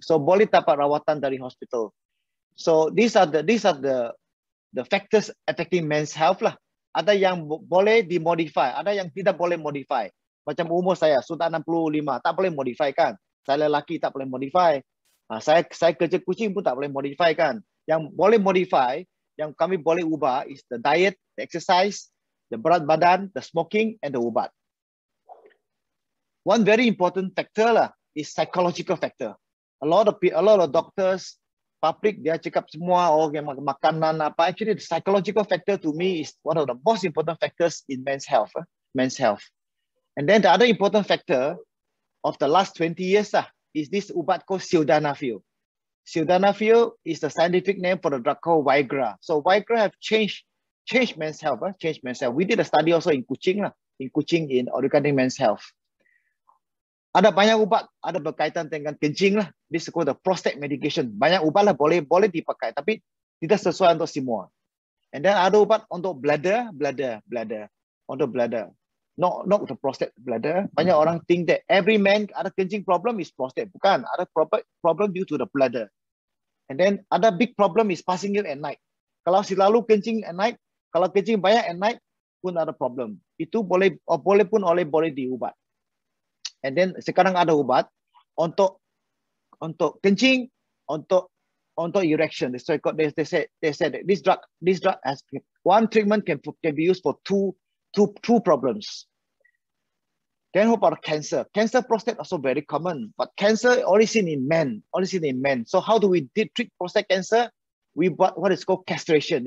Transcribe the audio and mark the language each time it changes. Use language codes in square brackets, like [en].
[ms] So boleh dapat rawatan dari hospital. [en] So these are the factors affecting men's health lah. [ms] Ada yang boleh dimodify, ada yang tidak boleh modify. Macam umur saya sudah 65, tak boleh modify kan. Saya lelaki tak boleh modify. Saya kerja kucing pun tak boleh modify kan. Yang boleh modify, yang kami boleh ubah [en] is the diet, the exercise, the [ms] berat badan, [en] the smoking and the ubat. One very important factor lah is psychological factor. A lot of doctors, public [ms] dia cakap semua makanan apa. [en] Actually the psychological factor to me is one of the most important factors in men's health. And then the other important factor of the last 20 years is this ubat called sildenafil. Sildenafil is the scientific name for the drug called Viagra. So Viagra have changed men's health. We did a study also in Kuching regarding men's health. [ms] Ada banyak ubat, ada berkaitan dengan kencing lah. [en] This is called the prostate medication. [ms] Banyak ubat lah boleh dipakai, tapi tidak sesuai untuk semua. [en] And then [ms] ada ubat untuk bladder. Untuk bladder. [en] Not the prostate bladder. [ms] Banyak orang [en] think that every man [ms] ada kencing [en] problem is prostate. [ms] Bukan, ada [en] problem due to the bladder. And then ada big problem is passing it at night. [ms] Kalau selalu kencing [en] at night, [ms] kalau kencing banyak at night pun ada problem. Itu boleh diubat. [en] And then [ms] sekarang ada ubat untuk kencing, untuk erection. [en] They said that this drug has one treatment can be used for two problems. Then how about cancer? Cancer prostate also very common, but cancer only seen in men. So how do we treat prostate cancer? We what is called castration.